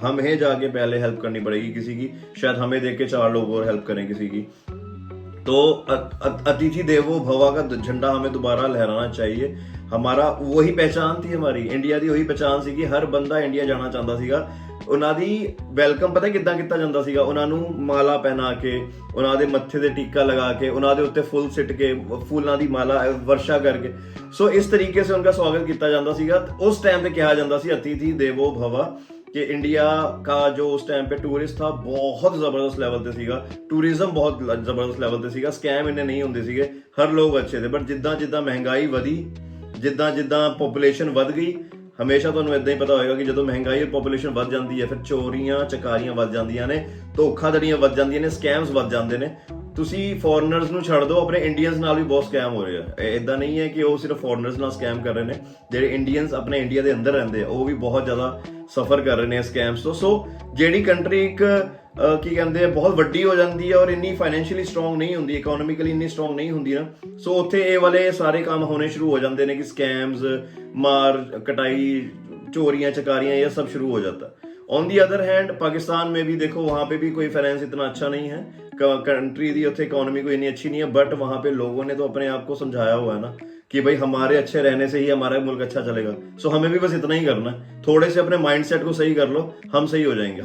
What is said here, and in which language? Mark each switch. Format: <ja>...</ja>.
<hi>हमें जाके पहले हेल्प करनी पड़ेगी किसी की, शायद हमें देख के 4 लोग और हेल्प करें किसी की। तो अतिथि देवो भवा का झंडा हमें दोबारा लहराना चाहिए। हमारा वही पहचान थी, हमारी इंडिया दी वही पहचान सी कि हर बंदा इंडिया जाना चाहता ਸੀਗਾ।</hi> <pa>ਉਹਨਾਂ ਦੀ ਵੈਲਕਮ ਪਤਾ ਕਿੱਦਾਂ ਕੀਤਾ ਜਾਂਦਾ ਸੀਗਾ? ਉਹਨਾਂ ਨੂੰ ਮਾਲਾ ਪਹਿਨਾ ਕੇ, ਉਹਨਾਂ ਦੇ ਮੱਥੇ ਤੇ ਟੀਕਾ ਲਗਾ ਕੇ, ਉਹਨਾਂ ਦੇ ਉੱਤੇ ਫੁੱਲ ਸਿੱਟ ਕੇ, ਫੁੱਲਾਂ ਦੀ ਮਾਲਾ ਵਰਸ਼ਾ ਕਰਕੇ, ਸੋ ਇਸ ਤਰੀਕੇ</pa> <hi>से उनका स्वागत</hi> <pa>ਕੀਤਾ ਜਾਂਦਾ ਸੀਗਾ।</pa> <hi>उस टाइम पे</hi> <pa>ਕਿਹਾ ਜਾਂਦਾ ਸੀ</pa> <hi>अतिथि देवो भवा कि इंडिया का जो उस टाइम पे टूरिस्ट था बहुत जबरदस्त लेवल ते सीगा, टूरिज्म बहुत जबरदस्त लेवल ते सीगा, स्कैम इन्ने नहीं होंदे सीगे, हर लोग अच्छे थे।</hi> <pa>बट जिद्दां जिद्दां महंगाई वधी, जिद्दां जिद्दां पॉपुलेशन वध गई, हमेशा ਤੁਹਾਨੂੰ ਇਦਾਂ ਹੀ ਪਤਾ ਹੋਏਗਾ ਕਿ ਜਦੋਂ ਮਹਿੰਗਾਈ और ਪੋਪੂਲੇਸ਼ਨ ਵੱਧ ਜਾਂਦੀ ਹੈ, ਫਿਰ ਚੋਰੀਆਂ ਚਕਾਰੀਆਂ ਵੱਧ ਜਾਂਦੀਆਂ ਨੇ, ਧੋਖਾਧੜੀਆਂ ਵੱਧ ਜਾਂਦੀਆਂ ਨੇ, ਸਕੈਮਸ ਵੱਧ ਜਾਂਦੇ ਨੇ। ਤੁਸੀਂ ਫੋਰਨਰਸ ਨੂੰ ਛੱਡ ਦਿਓ, ਆਪਣੇ ਇੰਡੀਅਨਸ ਨਾਲ ਵੀ ਬਹੁਤ ਸਕੈਮ ਹੋ ਰਿਹਾ ਹੈ। ਇਦਾਂ ਨਹੀਂ ਹੈ ਕਿ ਉਹ ਸਿਰਫ ਫੋਰਨਰਸ ਨਾਲ ਸਕੈਮ ਕਰ ਰਹੇ ਨੇ, ਜਿਹੜੇ ਇੰਡੀਅਨਸ ਆਪਣੇ ਇੰਡੀਆ ਦੇ ਅੰਦਰ ਰਹਿੰਦੇ ਆ ਉਹ ਵੀ ਬਹੁਤ ਜ਼ਿਆਦਾ ਸਫਰ ਕਰ ਰਹੇ ਨੇ ਸਕੈਮਸ ਤੋਂ। ਸੋ ਜਿਹੜੀ ਕੰਟਰੀ ਇੱਕ ਕੀ ਕਹਿੰਦੇ ਆ ਬਹੁਤ ਵੱਡੀ ਹੋ ਜਾਂਦੀ ਹੈ ਔਰ ਇੰਨੀ ਫਾਈਨੈਂਸ਼ੀਅਲੀ ਸਟਰੋਂਗ ਨਹੀਂ ਹੁੰਦੀ, ਇਕਨੋਮਿਕਲੀ ਇੰਨੀ ਸਟਰੋਂਗ ਨਹੀਂ ਹੁੰਦੀ ਨਾ, ਸੋ ਉੱਥੇ ਇਹ ਵਾਲੇ ਸਾਰੇ ਕੰਮ ਹੋਣੇ</pa> <hi>शुरू हो जाते हैं कि स्कैम्स, मार कटाई, चोरियां चकारियां, ये सब शुरू हो जाता है। On the other hand Pakistan में भी देखो, वहाँ पे भी कोई फाइनेंस इतना अच्छा नहीं है, कंट्री दी उत्थे इकोनॉमी कोई इतनी अच्छी नहीं है। बट वहाँ पे लोगों ने तो अपने आप को समझाया हुआ है ना कि भाई हमारे अच्छे रहने से ही हमारा मुल्क अच्छा चलेगा। सो हमें भी बस इतना ही करना है, थोड़े से अपने माइंडसेट को सही कर लो, हम सही हो जाएंगे।</hi>